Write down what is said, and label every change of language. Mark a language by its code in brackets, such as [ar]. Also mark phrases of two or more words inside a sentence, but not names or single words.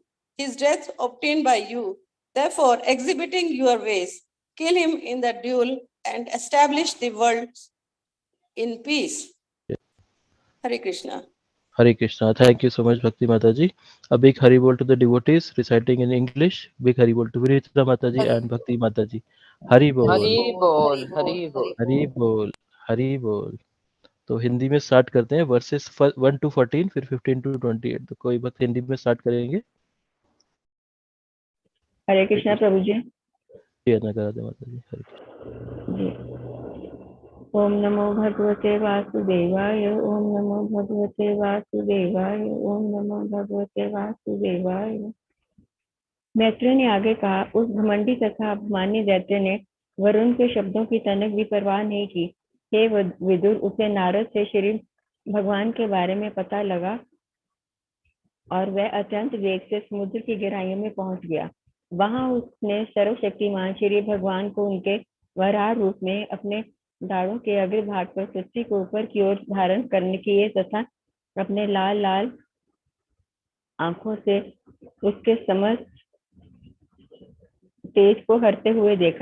[en] His death obtained by you. Therefore, exhibiting your ways, kill him in the duel and establish the world in peace. [hi] हरे कृष्ण. हरे कृष्ण. [en] Thank you so much, Bhakti Mataji. A big [hi] हरि बोल [en] to the devotees reciting in English. Big [hi] हरि बोल [en] to Vinitra Mataji and Bhakti Mataji. [hi] हरि बोल, हरि बोल, हरि बोल. हरि बोल, हरि बोल. तो हिंदी में स्टार्ट करते हैं वर्सेस 1 to 14 फिर 15 to 28। तो कोई भक्त हिंदी में स्टार्ट करेंगे? हरे कृष्णा प्रभु जी। जी करा दे माता जी। हरे कृष्ण। जी। [sa] ओम नमो भगवते वासुदेवाय, ओम नमो भगवते वासुदेवाय, ओम नमो भगवते वासुदेवाय। [hi] मैत्रेय ने आगे कहा, उस घमंडी तथा अपमान्य दैत्य ने वरुण के शब्दों की तनक भी परवाह नहीं की। हे विदुर, उसे नारद से श्री भगवान के बारे में पता लगा और वह अत्यंत वेग से समुद्र की गहराइयों में पहुंच गया। वहां उसने सर्वशक्तिमान श्री भगवान को उनके वराह रूप में अपने दाढ़ों के अग्र भाग पर पृथ्वी को ऊपर की ओर धारण करने किए तथा अपने लाल लाल आंखों से उसके समस्त तेज को हरते हुए देखा।